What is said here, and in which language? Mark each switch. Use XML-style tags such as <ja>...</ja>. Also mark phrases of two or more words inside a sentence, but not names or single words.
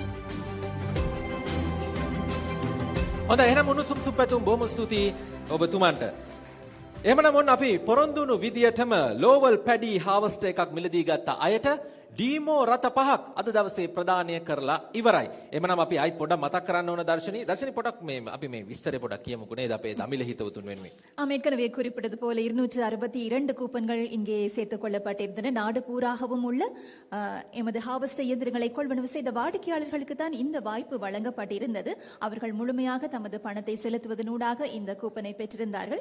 <si>හොඳයි එහෙනම් උණුසුම් සුප්පැතුම් බොහොම ස්තුතියි ඔබතුමන්ට. එහෙමනම් ඔන්න අපි පොරොන්දු වුණු විදියටම ලෝවල්</si> <en>paddy harvester</en> <si>එකක් මිලදී ගත්ත අයට ඩීමෝ රත 5ක් අද දවසේ ප්‍රදානය කරලා ඉවරයි. එhmenan අපි ආයි පොඩක් මතක් කරන්න ඕන දර්ශනී පොඩක් මේ අපි මේ විස්තරේ පොඩක් කියමුකෝ නේද අපේ தமிழ் හිතවතුන් වෙනුවෙන්.</si> <ta>ஏற்கனவே குறிப்பிட்டது போல 262 கூப்பன்கள் இங்கே சேர்த்துக் கொள்ளப்பட்டிருந்தன. நாடு பூராகவும் உள்ள எமது ஹார்வெஸ்டர் இயந்திரங்களை கொள்வனவு செய்த வாடிக்கையாளர்களுக்கு தான் இந்த வாய்ப்பு வழங்கப்பட்டிருந்தது. அவர்கள் முழுமையாக தமது பணத்தை செலுத்துவதனூடாக இந்த கூப்பனை பெற்றிருந்தார்கள்.</ta>